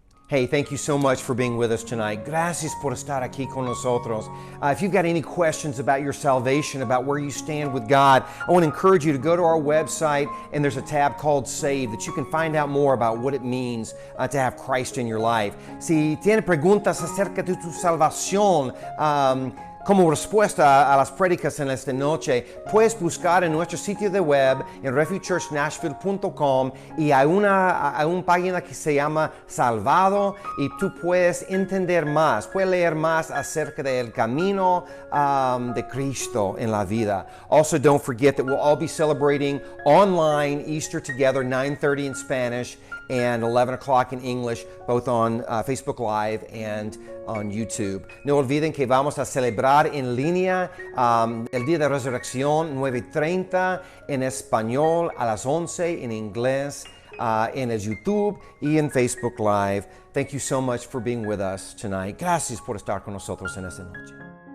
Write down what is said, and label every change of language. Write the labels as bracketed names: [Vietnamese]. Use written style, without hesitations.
[English] Hey, thank you so much for being with us tonight. [Spanish] Gracias por estar aquí con nosotros. [English] If you've got any questions about your salvation, about where you stand with God, I want to encourage you to go to our website, and there's a tab called Save that you can find out more about what it means to have Christ in your life. [Spanish] Si tiene preguntas acerca de tu salvación, como respuesta a las prédicas en esta noche, puedes buscar en nuestro sitio de web en refugechurchnashville.com y hay una página que se llama Salvado y tú puedes entender más, puedes leer más acerca del camino de Cristo en la vida. [English] Also, don't forget that we'll all be celebrating online Easter together, 9:30 in Spanish and 11 o'clock in English, both on Facebook Live and on YouTube. [Spanish] No olviden que vamos a celebrar en línea el Día de Resurrección, 9:30 en español, a las 11 en inglés, en el YouTube y en Facebook Live. [English] Thank you so much for being with us tonight. [Spanish] Gracias por estar con nosotros en esta noche.